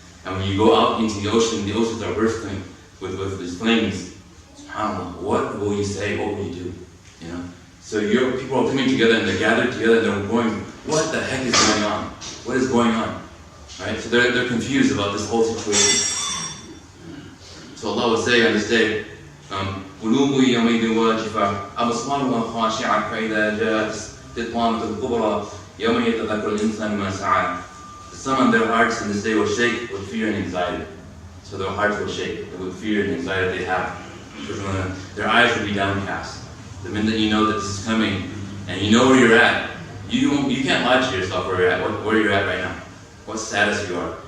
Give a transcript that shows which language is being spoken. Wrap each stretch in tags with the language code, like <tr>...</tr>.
<en>And when you go out into the oceans are bursting with these flames. SubhanAllah, what will you say? What will you do? So people are coming together and they're gathered together and they're going, what the heck is going on? What is going on? Right? So they're confused about this whole situation. So Allah will say on this day,</en> <ar>قُلُوبُ يَوْمَئِذٍ وَاجِفَةٌ أَبْصَارُهَا خَاشِعَةٌ فَإِذَا جَاءَتِ الطَّامَّةُ الْكُبْرَى يَوْمَ يَتَذَكَّرُ الْإِنسَانُ مَا سَعَىٰ.</ar> <en>Some of their hearts in this day will shake with fear and anxiety. So their hearts will shake with fear and anxiety they have. Their eyes will be downcast. The minute you know that this is coming and you know where you're at, you can't lie to yourself where you're at right now. What status you are.</en>